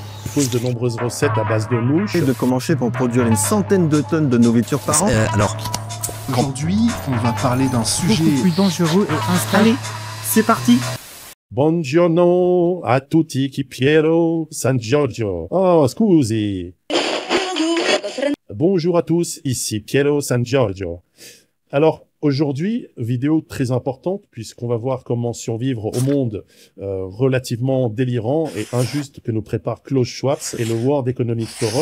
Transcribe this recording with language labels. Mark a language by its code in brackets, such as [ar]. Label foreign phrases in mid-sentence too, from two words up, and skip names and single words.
[fr] propose de nombreuses recettes à base de mouches. Et de commencer pour produire une centaine de tonnes de nourriture par an. Aujourd'hui, on va parler d'un sujet beaucoup plus dangereux et instable. Allez, c'est parti. [it] Buongiorno a tutti chi Piero San Giorgio. Oh, scusi. [fr] Bonjour à tous, ici Piero San Giorgio. Alors, aujourd'hui, vidéo très importante puisqu'on va voir comment survivre au monde relativement délirant et injuste que nous prépare Klaus Schwab et le World Economic Forum.